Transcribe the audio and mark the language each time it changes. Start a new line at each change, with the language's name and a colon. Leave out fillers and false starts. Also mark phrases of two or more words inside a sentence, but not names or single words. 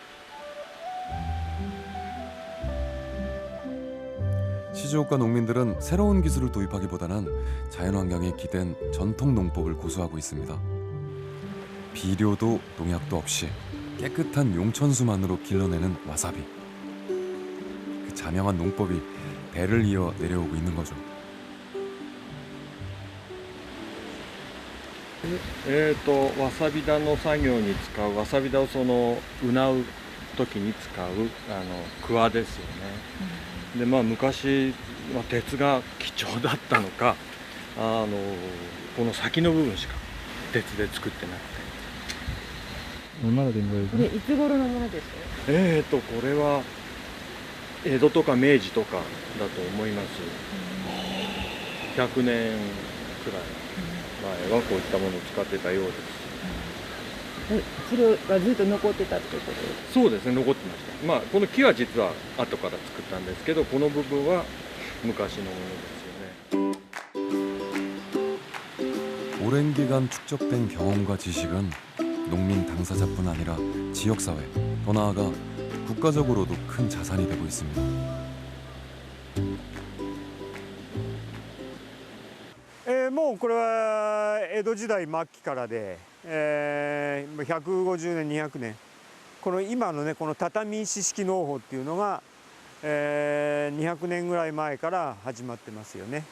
Korean: 시즈오카 농민들은 새로운 기술을 도입하기보다는 자연환경에 기댄 전통 농법을 고수하고 있습니다. 비료도 농약도 없이 깨끗한 용천수만으로 길러내는 와사비. 그 자명한 농법이 대를 이어 내려오고 있는 거죠.
Japanese: わさび田の作業に使うわさび田をうなう時に使う桑ですよね。で昔は鉄が貴重だったのかこの先の部分しか鉄で作ってなくて。
Korean: 얼마나 된 거예요?
Japanese: これいつ頃のものですか？これは江戸とか明治とかだと思います。100年くらい前はこういったものを使ってたようです。それがずっと残ってたってことですか？そうですね、残ってました。この木は実は後から作ったんですけど、この部分は昔のものですよね。
Korean: 오랜 기간 축적된 경험과 지식은 농민 당사자뿐 아니라 지역사회, 더 나아가 국가적으로도 큰 자산이 되고 있습니다.
Japanese: もうこれは江戸時代末期からで、150年200年この今のねこの畳石式農法っていうのが、200年ぐらい前から始まってますよね。